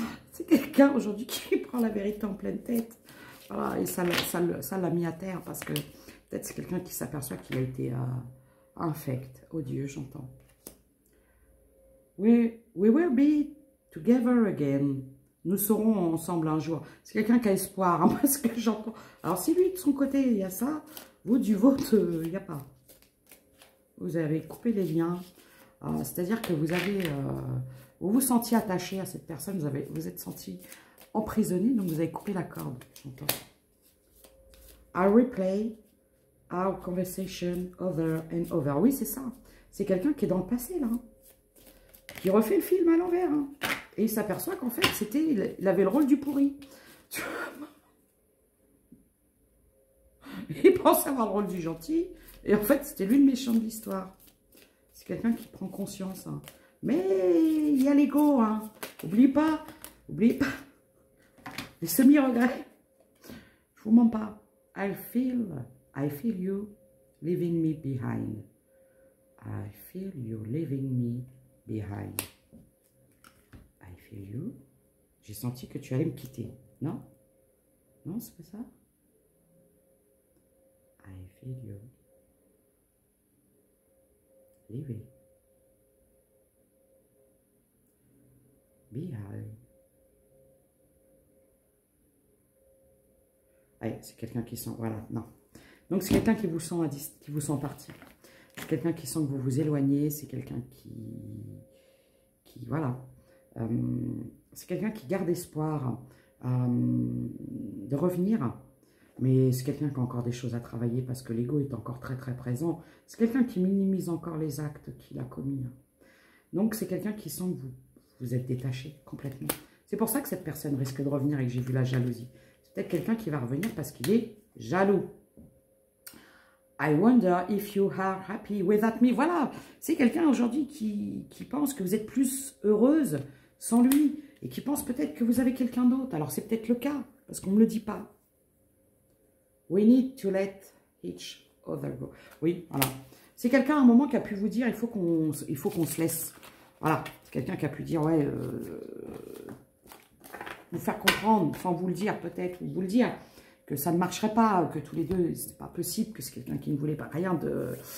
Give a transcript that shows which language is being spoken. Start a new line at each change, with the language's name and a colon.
French: C'est quelqu'un aujourd'hui qui prend la vérité en pleine tête. Voilà, et ça l'a mis à terre parce que peut-être c'est quelqu'un qui s'aperçoit qu'il a été infect. Oh Dieu, j'entends.
English: We will be together again.
French: Nous serons ensemble un jour. C'est quelqu'un qui a espoir, hein, parce que j'entends. Alors, si lui, de son côté, il y a ça, vous, du vôtre, il n'y a pas. Vous avez coupé les liens. C'est-à-dire que vous avez... vous vous sentiez attaché à cette personne, vous êtes senti emprisonné, donc vous avez coupé la corde. J'entends.
English: I replay our conversation over and over.
French: Oui, c'est ça. C'est quelqu'un qui est dans le passé, là. Qui refait le film à l'envers, hein. Et il s'aperçoit qu'en fait, il avait le rôle du pourri. Il pense avoir le rôle du gentil. Et en fait, c'était lui le méchant de l'histoire. C'est quelqu'un qui prend conscience. Hein. Mais il y a l'ego. Hein. N'oubliez pas. Les semi-regrets. Je vous mens pas.
English: I feel you leaving me behind. I feel you leaving me behind. I feel you.
French: J'ai senti que tu allais me quitter. Non? Non, c'est pas ça? Video. Living. Be high. Allez, c'est quelqu'un qui sent... Voilà, non. Donc, c'est quelqu'un qui vous sent qui vous sent partir. C'est quelqu'un qui sent que vous vous éloignez. C'est quelqu'un qui voilà. C'est quelqu'un qui garde espoir de revenir. Mais c'est quelqu'un qui a encore des choses à travailler parce que l'ego est encore très, très présent. C'est quelqu'un qui minimise encore les actes qu'il a commis. Donc, c'est quelqu'un qui sent que vous êtes détaché complètement. C'est pour ça que cette personne risque de revenir et que j'ai vu la jalousie. C'est peut-être quelqu'un qui va revenir parce qu'il est jaloux.
English: I wonder if you are happy without me.
French: Voilà, c'est quelqu'un aujourd'hui qui pense que vous êtes plus heureuse sans lui et qui pense peut-être que vous avez quelqu'un d'autre. Alors, c'est peut-être le cas parce qu'on ne me le dit pas.
English: We need to let each other go.
French: Oui, voilà. C'est quelqu'un à un moment qui a pu vous dire, il faut qu'on se laisse. Voilà, c'est quelqu'un qui a pu dire, ouais, vous faire comprendre, sans vous le dire peut-être, ou vous le dire, que ça ne marcherait pas, que tous les deux, c'est pas possible, que c'est quelqu'un qui ne voulait pas rien de...